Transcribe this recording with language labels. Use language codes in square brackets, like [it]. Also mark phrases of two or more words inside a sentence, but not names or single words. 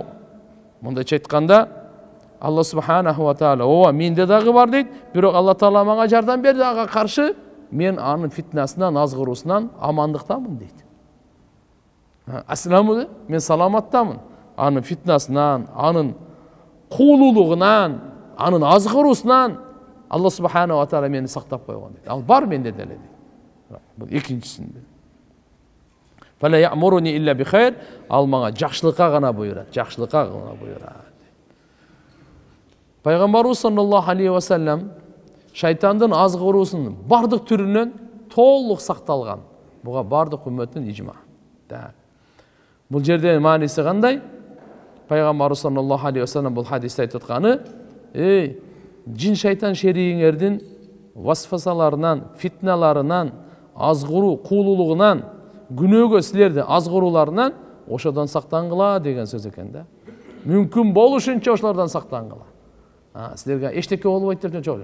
[ky] Мындайча айтканда [ar] الله سبحانه وتعالى [ky] ооба менде дагы бар дейт, бирок Алла таала мага жардам берди, ага каршы мен анын фитнасынан, азгыруусунан амандыктамын дейт. Асламу, мен саламаттамын. Анын фитнасынан, анын куулуулугунан, анын азгыруусунан Алла субханаху ва таала мени сактап койгон дейт. Ал бар менде деле дейт. Бул экинчисинде. [ar] فلا يأمرني إلا بخير, [ky] ал мага жакшылыкка гана буйрат, жакшылыкка гана буйрат. Пайгамбарыбыз [ar] صلى الله عليه وسلم [ky] шайтандын азгыруусунун бардык түрүнөн толук сакталган. Буга бардык үммөттүн ижма. Бул жерде мааниси кандай? Пайгамбарыбыз [ar] صلى الله عليه وسلم [ky] бул хадисте айтып атканы, жин шайтан шеригиңердин васфасаларынан, фитналарынан, азгыруу, куулуулугунан, күнөөгө силерди азгырууларынан ошодон сактангыла деген сөз экен да. Мүмкүн болушунча ошолордон сактангыла. Силерге эчтеке болбойт деп жок.